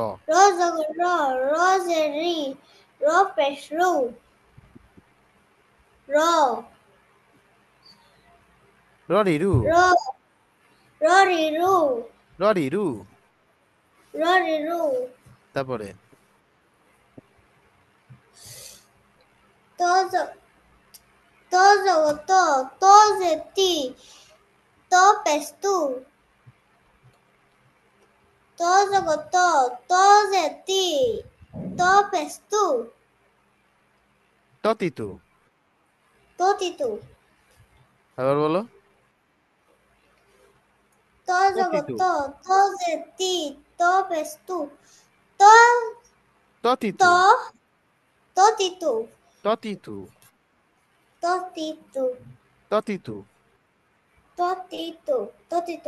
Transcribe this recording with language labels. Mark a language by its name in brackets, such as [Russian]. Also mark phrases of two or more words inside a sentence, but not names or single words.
[Bangla] র জগর র, র যে রি, র পেশ রু, র, ররিরু। র, র রি রু, ররিরু। র রি রু। তারপরে ত জ, ত জগর ত, ত যে তি, ত পেশ তু, ত জগর ত, ত যে তি, ত পেশ তু, ততিতু। ত তি তু। আবার বলো। ত জগর ততিতু। ত, ত যে তি, ত পেশ তু, ত, ত, ততিতু। ত তি তু, ততিতু। ত তি তু, ততিতু। ত তি তু, ত তি তু।